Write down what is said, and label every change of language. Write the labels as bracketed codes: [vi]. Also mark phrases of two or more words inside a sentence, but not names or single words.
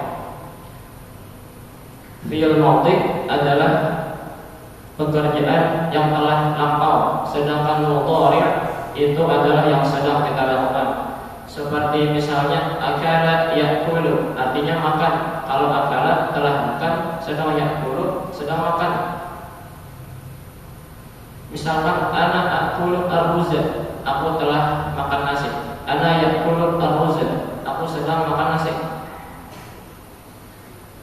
[id] Fi'il madhi adalah pekerjaan yang telah lampau, sedangkan mudhari' itu adalah yang sedang kita lakukan. Seperti misalnya [ar] أكل يأكل, [id] artinya makan. Kalau akala telah makan, sedang ya'kulu sedang makan. Misalkan [ar] أنا آكل الرز, [id] aku telah makan nasi. [ar] أنا يأكل الرز, [id] aku sedang makan nasi.